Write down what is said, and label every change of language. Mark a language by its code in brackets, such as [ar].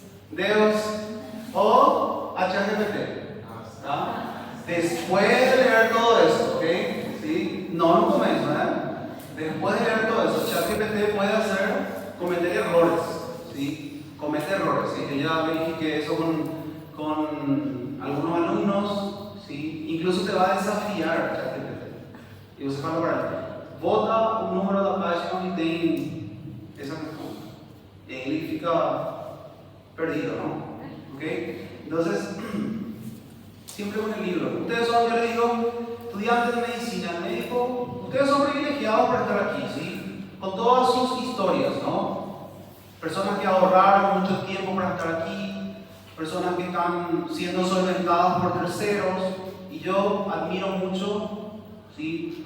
[es] Deus o ChatGPT. Después de leer todo eso, ¿ok? ¿Sí? No lo comienzo, Después de leer todo eso, ChatGPT puede cometer errores, ¿sí? Comete errores, ¿sí? Yo ya verifiqué eso con algunos alumnos, ¿sí? Incluso te va a desafiar ChatGPT. [pt] Y você fala para ele, vota o número da página onde tem essa questão. [es] Y ahí [pt] fica perdido, [es] ¿no? ¿Ok? Entonces, siempre con el libro. Ustedes son, yo les digo, estudiantes de medicina, médico, ustedes son privilegiados por estar aquí, ¿sí? Con todas sus historias, ¿no? Personas que ahorraron mucho tiempo para estar aquí, personas que están siendo solventadas por terceros, y yo admiro mucho, ¿sí?